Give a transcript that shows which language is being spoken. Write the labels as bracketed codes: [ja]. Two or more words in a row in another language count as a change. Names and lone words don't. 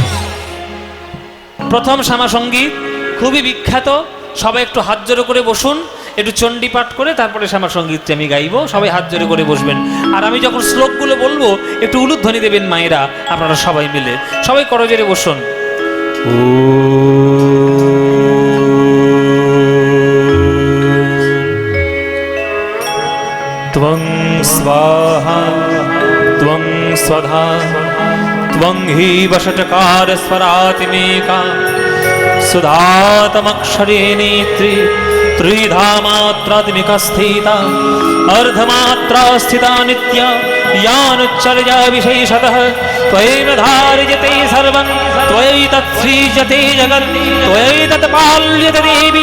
[bn] প্রথম শ্যামা সঙ্গীত খুবই বিখ্যাত, সবাই একটু হাত জোড়ো করে বসুন, একটু চণ্ডী পাঠ করে তারপরে শ্যামা সঙ্গীতটি আমি গাইবো। সবাই হাত জোড়ো করে বসবেন, আর আমি যখন শ্লোকগুলো বলবো একটু উলুধ্বনি দেবেন মায়েরা, আপনারা সবাই মিলে। সবাই করজোড়ে বসুন। [sa] त्वं स्वाहा त्वं स्वधा त्वं हि वषट्कार स्वरातिमेका सुधातमक्षरे नेत्री त्रिधा मात्रात्मिका स्थिता अर्धमात्रा स्थिता नित्या यानुच्चर्या विशेषतः त्वयैव धार्यते सर्वं त्वयैतत् सृज्यते जगत् त्वयैतत् पाल्यते देवी